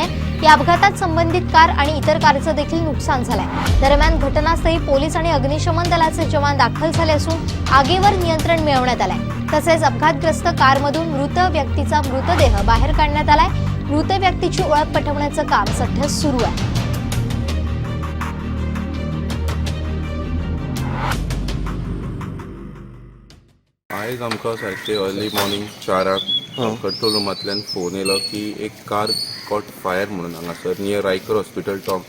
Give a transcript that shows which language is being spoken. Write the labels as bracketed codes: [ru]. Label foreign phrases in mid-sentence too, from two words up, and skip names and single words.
[mr] या अपघातात संबंधित कार आणि इतर कारचं देखील नुकसान झालंय. दरम्यान घटनास्थळी पोलीस आणि अग्निशमन दलाचे जवान दाखल झाले असून आगीवर नियंत्रण मिळवण्यात आलंय. तसेच अपघातग्रस्त कारमधून मृत व्यक्तीचा मृतदेह बाहेर काढण्यात आलाय. मृत व्यक्तीची ओळख पटवण्याचं काम सध्या सुरू आहे. [kok] आयज आमकां सारकें [en] early morning [kok] 4 कंट्रोल रुमांतल्यान फोन येयलो की एक [en] car caught fire [kok] म्हणून हांगासर नियर रायकर हॉस्पिटल टोंका.